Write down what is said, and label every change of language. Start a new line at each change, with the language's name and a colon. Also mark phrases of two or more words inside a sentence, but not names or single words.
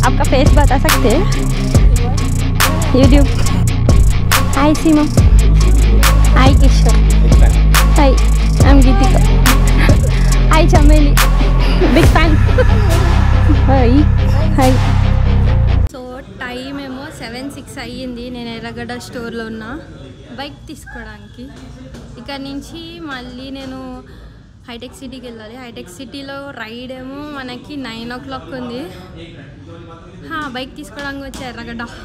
Hindi: फेस बता सकते हैं? यूट्यूब।
English: Hi Seema, hi Kishore, hi I am Geetika, hi Chameli, big fan. Hi hi. so time
Telugu: ఏమో 7:06 అయ్యింది. నేను ఎర్రగడ్డ స్టోర్లో ఉన్నా బైక్ తీసుకోవడానికి. ఇక్కడ నుంచి మళ్ళీ నేను హైటెక్ సిటీకి వెళ్ళాలి. హైటెక్ సిటీలో రైడ్ ఏమో మనకి 9 o'clock ఉంది. బైక్ తీసుకోవడానికి వచ్చే ఎర్రగడ్డ.